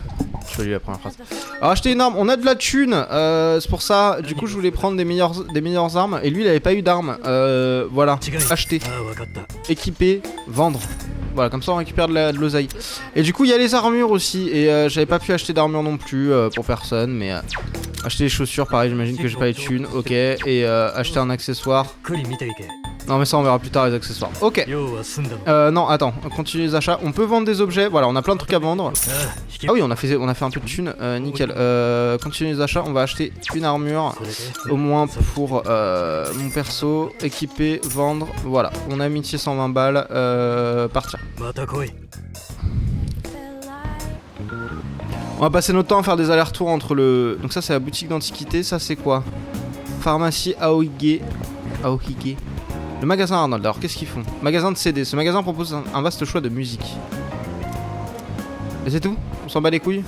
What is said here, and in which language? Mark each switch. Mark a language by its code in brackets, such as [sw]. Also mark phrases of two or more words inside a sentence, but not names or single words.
[fr] Je vais lui la première phrase. Alors acheter une arme, on a de la thune, c'est pour ça, du coup je voulais prendre des meilleures armes, et lui il avait pas eu d'armes, voilà, acheter, équiper, vendre, voilà, comme ça on récupère de l'oseille. Et du coup il y a les armures aussi, et j'avais pas pu acheter d'armure non plus pour personne, mais acheter les chaussures pareil, j'imagine que j'ai pas les thunes, ok, et acheter un accessoire. Non mais ça on verra plus tard les accessoires. Ok. [ja] 用は済んだの [fr] Non attends, on continue les achats. On peut vendre des objets, voilà on a plein de trucs à vendre. [ja] ああ引け [fr] Ah oui on a fait un peu de thunes, nickel. Continue les achats, on va acheter une armure. [ja] それで [fr] Au moins pour mon perso, équiper, vendre. Voilà, on a amitié 120 balles, partir. [ja] また来い [fr] On va passer notre temps à faire des allers-retours entre le... Donc ça c'est la boutique d'antiquité, ça c'est quoi? Pharmacie Aohige. Aohige. Le magasin Arnold, alors qu'est-ce qu'ils font? Magasin de CD, ce magasin propose un vaste choix de musique. Et c'est tout? On s'en bat les couilles?